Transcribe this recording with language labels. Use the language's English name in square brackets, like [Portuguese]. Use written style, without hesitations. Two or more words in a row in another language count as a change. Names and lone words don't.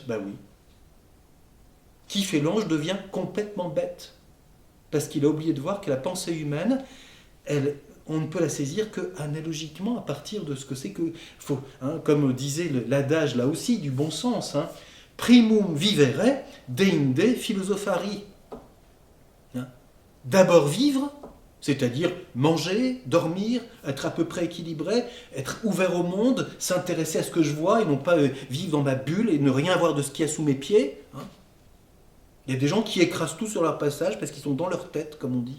[French] Ben oui. Qui fait l'ange devient complètement bête. Parce qu'il a oublié de voir que la pensée humaine, on ne peut la saisir qu'analogiquement à partir de ce que c'est que... comme disait l'adage là aussi, du bon sens. [Latin] Primum vivere deinde philosophari. [French] D'abord vivre, c'est-à-dire manger, dormir, être à peu près équilibré, être ouvert au monde, s'intéresser à ce que je vois et non pas vivre dans ma bulle et ne rien voir de ce qu'il y a sous mes pieds. Il y a des gens qui écrasent tout sur leur passage parce qu'ils sont dans leur tête, comme on dit.